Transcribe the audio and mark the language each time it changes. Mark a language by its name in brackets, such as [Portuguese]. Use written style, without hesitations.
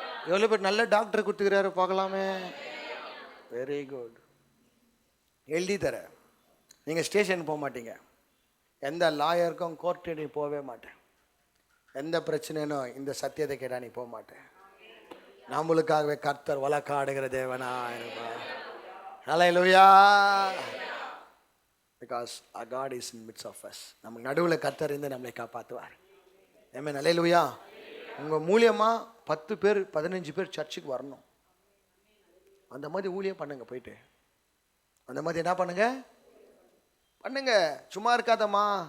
[Tamil] எவ்வளோ பேர் நல்ல டாக்டர் கொடுத்துக்கிறாரு பார்க்கலாமே? Very good. எழுதி தர. நீங்கள் ஸ்டேஷன் போக மாட்டீங்க, எந்த லாயருக்கும் கோர்ட்டு நீ போகவே மாட்டேன், எந்த பிரச்சனைனோ இந்த சத்தியத்தை கேட்டால் நீ போக மாட்டேன். நம்மளுக்காகவே கர்த்தர் வழக்காடுகிற தேவனா இருப்பார். ஹல்லேலூயா. [English] Because our God is in midst of us. [Tamil] நம்ம நடுவில் கர்த்தர் இருந்து நம்மளை காப்பாற்றுவார். ஆமென். ஹல்லேலூயா. உங்கள் மூலியமாக 10 பேர் 15 பேர் சர்ச்சுக்கு வரணும். அந்த மாதிரி ஊழியம் பண்ணுங்க. போயிட்டு அந்த மாதிரி என்ன பண்ணுங்க பண்ணுங்க. சும்மா இருக்காதம்மா.